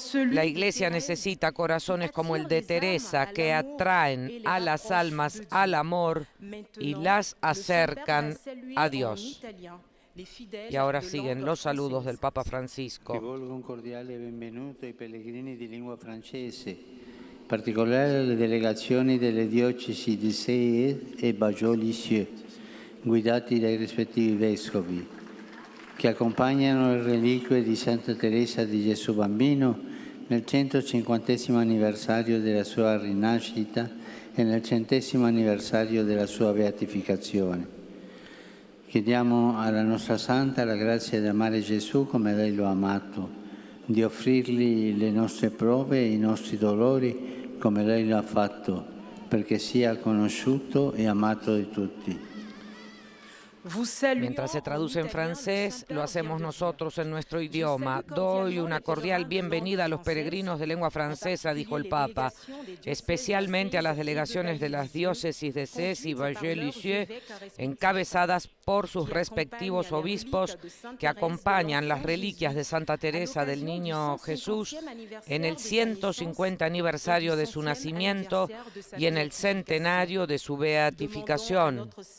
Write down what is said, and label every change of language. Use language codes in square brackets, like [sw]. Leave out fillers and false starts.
[es] La Iglesia necesita corazones como el de Teresa que atraen a las almas al amor y las acercan a Dios. Y ahora siguen los saludos del Papa Francisco. [it] Rivolgo un cordiale benvenuto ai pellegrini di lingua francese, in particolare alle delegazioni delle diocesi di Sées e Bajau-Lisieux, guidati dai rispettivi vescovi, che accompagnano le reliquie di Santa Teresa di Gesù Bambino nel 150° anniversario della sua rinascita e nel 100° anniversario della sua beatificazione. Chiediamo alla nostra Santa la grazia di amare Gesù come lei lo ha amato, di offrirgli le nostre prove e i nostri dolori come lei lo ha fatto, perché sia conosciuto e amato di tutti. [es] Mientras se traduce en francés, lo hacemos nosotros en nuestro idioma. Doy una cordial bienvenida a los peregrinos de lengua francesa, dijo el Papa, especialmente a las delegaciones de las diócesis de Sées y Bajau-Lisieux, encabezadas por sus respectivos obispos, que acompañan las reliquias de Santa Teresa del Niño Jesús en el 150 aniversario de su nacimiento y en el centenario de su beatificación.